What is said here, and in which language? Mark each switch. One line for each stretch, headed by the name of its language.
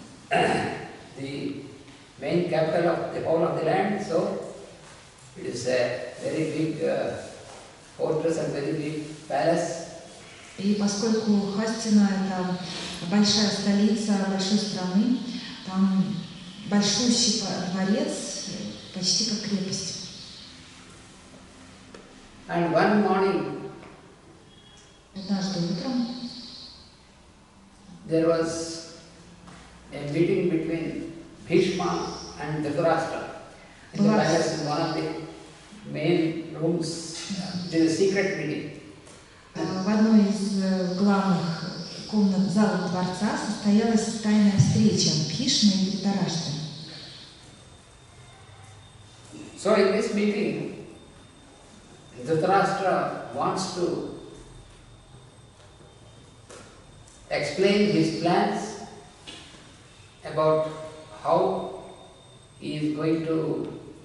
English: the main capital of the whole of the land, so it is a very big fortress and very big palace.
Russian: И поскольку Хастина это большая столица большой страны, там большущий дворец, почти как крепость.
English: And one morning,
Russian: Однажды утром
English: there was a meeting between Bhishma and Dhritarashtra in the palace, in one of the main rooms. It is a secret meeting.
Russian: в одной из главных комнат зала дворца состоялась тайная встреча Бхишмы и Dhritarashtra.
English: So in this meeting, Dhritarashtra wants to explain his plans about how he is going to